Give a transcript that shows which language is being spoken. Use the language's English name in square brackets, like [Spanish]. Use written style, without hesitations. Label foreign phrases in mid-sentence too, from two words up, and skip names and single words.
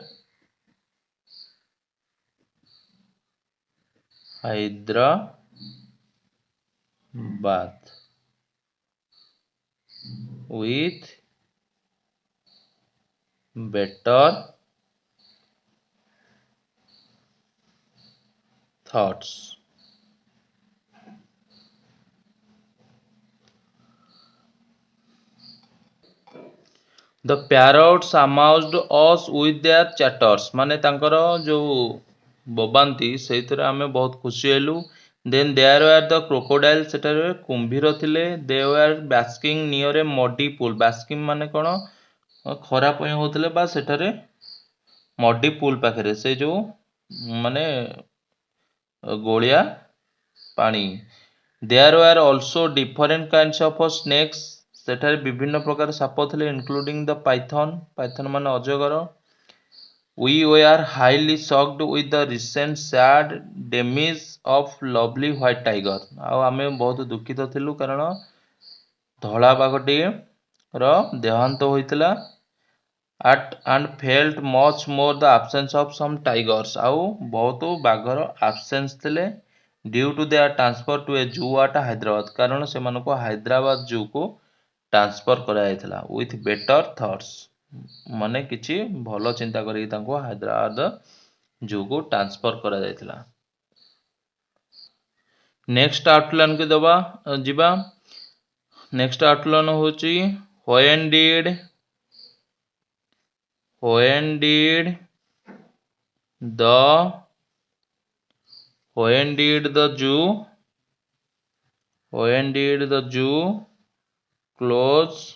[English] Hyderabad with better thoughts. The parrots amused us with their chatters [Odia] ମାନେ ତାଙ୍କର ଯୋଉ ବୋବାନ୍ତି ସେଇଥିରେ ଆମେ ବହୁତ ଖୁସି ହେଲୁ. [English] Then there were the crocodiles [Odia] ସେଠାରେ କୁମ୍ଭୀର ଥିଲେ. [English] They were basking near a muddy pool. [Odia] Basking ମାନେ କ'ଣ ଖରା ପାଇଁ ହଉଥିଲେ ବା ସେଠାରେ [English] muddy pool [Odia] ପାଖରେ ସେ ଯୋଉ ମାନେ ଗୋଳିଆ ପାଣି. [English] There were also different kinds of snakes. [Odia] ସେଠାରେ ବିଭିନ୍ନ ପ୍ରକାର ସାପ ଥିଲେ [English] including the python. [Odia] Python ମାନେ ଅଜଗର. [English] We were highly shocked with the recent sad demise of lovely white tiger. [Odia] ଆଉ ଆମେ ବହୁତ ଦୁଃଖିତ ଥିଲୁ କାରଣ ଧଳା ବାଘଟିଏ ର ଦେହାନ୍ତ ହୋଇଥିଲା. [English] At and felt much more the absence of some tigers. [Odia] ଆଉ ବହୁତ ବାଘର [English] absence ଥିଲେ due to their transfer to a zoo at Hyderabad. [Odia] କାରଣ ସେମାନଙ୍କୁ ହାଇଦ୍ରାବାଦ ଜୁକୁ ଟ୍ରାନ୍ସଫର କରାଯାଇଥିଲା [English] with better thoughts. [Odia] ମାନେ କିଛି ଭଲ ଚିନ୍ତା କରିକି ତାଙ୍କୁ ହାଇଦ୍ରାବାଦ ଜୁକୁ ଟ୍ରାନ୍ସଫର କରାଯାଇଥିଲା. [English] next outline [Odia] କୁ ଦବା ଯିବା. [English] next outline ହଉଛି when did the when did the zoo close?